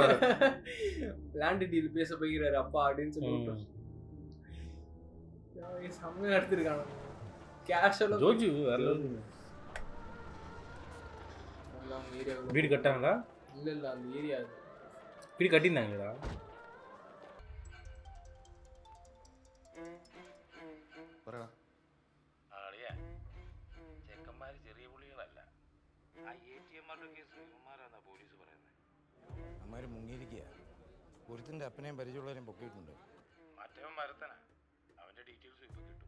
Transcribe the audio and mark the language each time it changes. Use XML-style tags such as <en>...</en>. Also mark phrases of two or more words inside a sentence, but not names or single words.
<ta>லேண்டு டீல் பேச போகிறாரு அப்பா அப்படின்னு சொல்லி செம்மையா எடுத்திருக்காங்க. கேஷுவலா ஜோஜு வீடு கட்டாங்களா? இல்ல அந்த ஏரியா வீடு கட்டினாங்களா?</ta> <ml>ചെക്കന്മാര് ചെറിയ പുള്ളികളല്ല. ആ ATM കേസ് ഇവന്മാരാന്നാ പോലീസ് പറയുന്നത്. അമ്മമാര് മുങ്ങിയിരിക്കുക. ഒരുത്തിന്റെ അപ്പനെയും പരിചയമുള്ളവരെയും പൊക്കിയിട്ടുണ്ട്. മറ്റവൻ മരത്തനാ, അവന്റെ ഡീറ്റെയിൽസ് ഇപ്പൊ കിട്ടും.</ml>